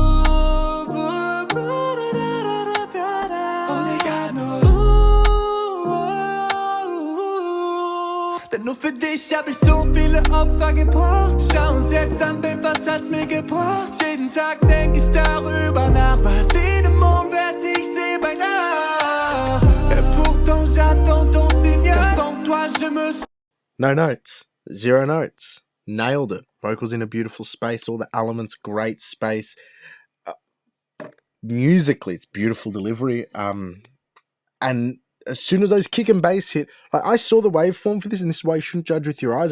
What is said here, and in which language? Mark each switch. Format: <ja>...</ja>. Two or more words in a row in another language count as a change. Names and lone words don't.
<de>Denn nur für dich hab ich so viele Opfer gebracht. Schau uns jetzt an, Babe, was hat's mir gebracht? Jeden Tag denk ich darüber nach, was die Dämonen werd ich seh bei Nacht.</de> <fr>Et pourtant j'attends ton signal, car sans toi je me...</fr> <en>No notes. 0 notes. Nailed it. Vocals in a beautiful space. All the elements, great space. Musically, it's beautiful delivery. And as soon as those kick and bass hit, like I saw the waveform for this, and this is why you shouldn't judge with your eyes.</en>